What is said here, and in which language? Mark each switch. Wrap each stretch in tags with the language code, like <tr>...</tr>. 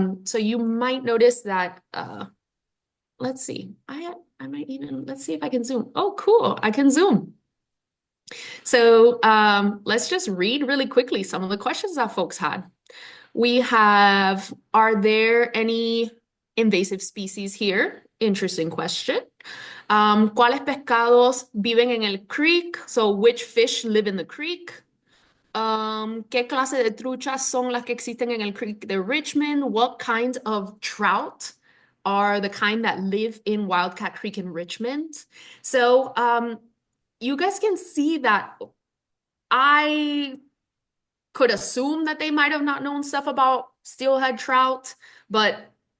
<en>So you might notice that let's see, I might even, let's see if I can zoom. Oh, cool, I can zoom. So let's just read really quickly some of the questions that folks had. We have, are there any invasive species here? Interesting question.</en> <es>¿Cuáles pescados viven en el creek?</es> <en>So which fish live in the creek?</en> <es>¿Qué clase de truchas son las que existen en el creek de Richmond?</es> <en>What kind of trout are the kind that live in Wildcat Creek in Richmond? So you guys can see that I could assume that they might have not known stuff about steelhead trout, but</en>